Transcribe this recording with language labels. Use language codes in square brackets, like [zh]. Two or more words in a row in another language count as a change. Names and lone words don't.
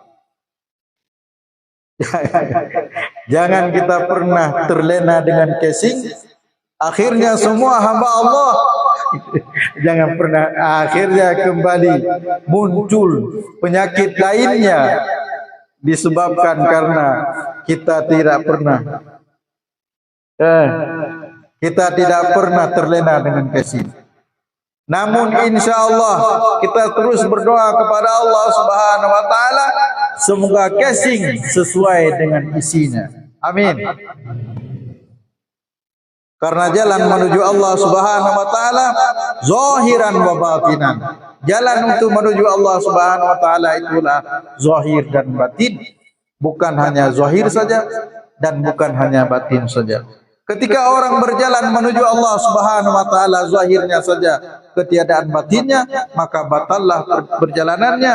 [id] Jangan kita pernah terlena dengan casing, akhirnya semua hamba Allah jangan pernah akhirnya kembali muncul penyakit lainnya disebabkan karena kita tidak pernah terlena dengan casing. Namun [ar] إن شاء الله [id] kita terus berdoa kepada [ar] الله سبحانه وتعالى, [id] semoga casing sesuai dengan isinya. Amin. Karena jalan menuju [ar] الله سبحانه وتعالى ظاهرا وباطنا. [id] Jalan untuk menuju [ar] الله سبحانه وتعالى [id] itulah zahir dan batin, bukan hanya zahir saja dan bukan hanya batin saja. Ketika orang berjalan menuju [ar] الله سبحانه وتعالى [id] zahirnya saja, ketiadaan batinnya, maka batallah perjalanannya.